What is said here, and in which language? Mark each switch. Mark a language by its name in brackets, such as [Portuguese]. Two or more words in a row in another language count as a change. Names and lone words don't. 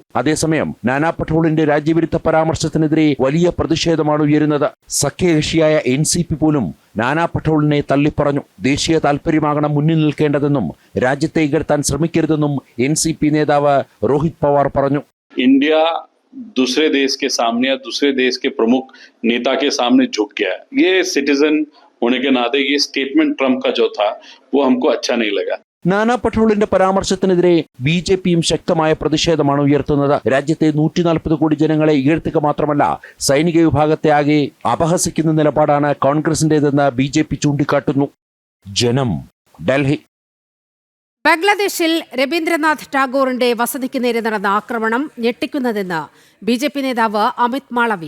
[Malayalam] അതേസമയം നാനാ പട്ടോളിന്റെ രാജ്യവിരുദ്ധ പരാമർശത്തിനെതിരെ വലിയ പ്രതിഷേധമാണ് ഉയരുന്നത്. സഖ്യകക്ഷിയായ NCP പോലും നാനാ പട്ടോളിനെ തള്ളിപ്പറഞ്ഞു. ദേശീയ താൽപര്യമാകണം മുന്നിൽ നിൽക്കേണ്ടതെന്നും രാജ്യത്തെ ഇകഴ്ത്താൻ ശ്രമിക്കരുതെന്നും NCP നേതാവ് രോഹിത് പവാർ പറഞ്ഞു. [Hindi] इंडिया दूसरे देश के सामने या दूसरे देश के प्रमुख नेता के सामने झुक गया है. ये सिटीजन होने के नाते ये स्टेटमेंट ट्रम्प का जो था वो हमको अच्छा नहीं लगा. [Malayalam] നാനാ പട്ടോളിന്റെ പരാമർശത്തിനെതിരെ BJPയും ശക്തമായ പ്രതിഷേധമാണ് ഉയർത്തുന്നത്. രാജ്യത്തെ 140 കോടി ജനങ്ങളെ ഇകഴ്ത്തുക മാത്രമല്ല സൈനിക വിഭാഗത്തെ ആകെ അപഹസിക്കുന്ന നിലപാടാണ് കോൺഗ്രസിന്റേതെന്ന് BJP ചൂണ്ടിക്കാട്ടുന്നു. ജനം, ഡൽഹി. ബംഗ്ലാദേശിൽ രവീന്ദ്രനാഥ് ടാഗോറിന്റെ വസതിക്ക് നേരെ നടന്ന ആക്രമണം ഞെട്ടിക്കുന്നതെന്ന് BJP നേതാവ് അമിത് മാളവിയ.